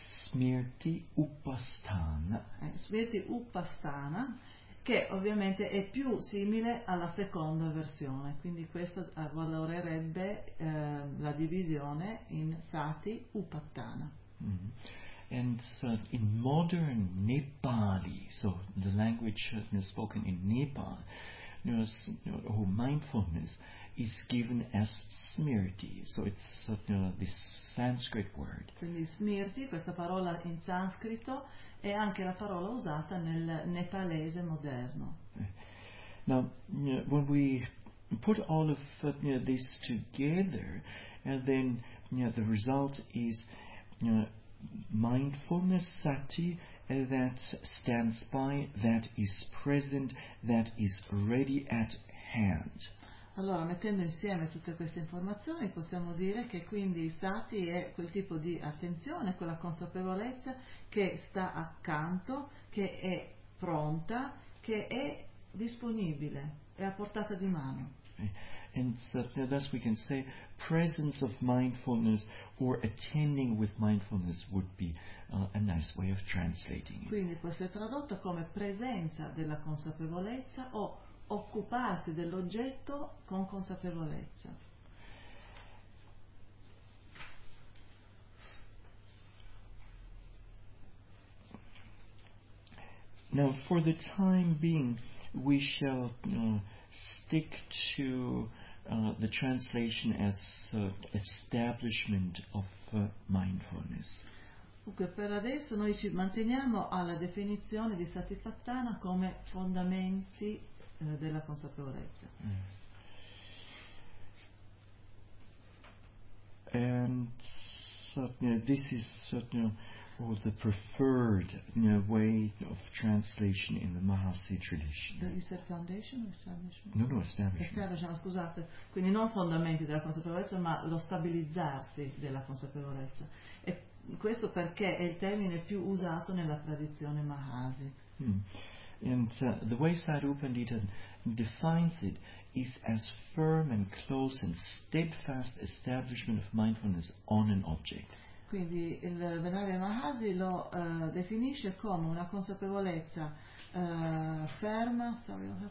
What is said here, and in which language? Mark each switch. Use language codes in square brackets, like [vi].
[pi] Smirti upasthana. [it] Smirti upasthana, che ovviamente è più simile alla seconda versione, quindi questa valorerebbe la divisione in sati upatthana. [en] And in modern Nepali, so the language spoken in Nepal, mindfulness is given as smirti. So it's this Sanskrit word. [it] Quindi smirti, questa parola in sanscrito, è anche la parola usata nel nepalese moderno. [en] Now, when we put all of this together, and then the result is mindfulness, sati, that stands by, that is present, that is ready at hand. [it] Allora, mettendo insieme tutte queste informazioni, possiamo dire che quindi sati è quel tipo di attenzione, quella consapevolezza che sta accanto, che è pronta, che è disponibile, è a portata di mano. [en] And thus we can say presence of mindfulness or attending with mindfulness would be a nice way of translating it. [it] Quindi può essere tradotto come presenza della consapevolezza o occuparsi dell'oggetto con consapevolezza. [en] Now, for the time being, we shall stick to the translation as establishment of mindfulness. [it] Dunque, per adesso noi ci manteniamo alla definizione di satipatthana come fondamenti della consapevolezza. [en] And so, this is certainly the preferred way of translation in the Mahasi tradition. Did you say foundation or establishment? No, establishment. Establishment, [it] scusate. Quindi non fondamenti della consapevolezza, ma lo stabilizzarsi della consapevolezza. E questo perché è il termine più usato nella tradizione Mahasi. And the way Sarupandita defines it is as firm and close and steadfast establishment of mindfulness on an object. Quindi il Venerabile Mahasi lo definisce come una consapevolezza ferma, [en] sorry,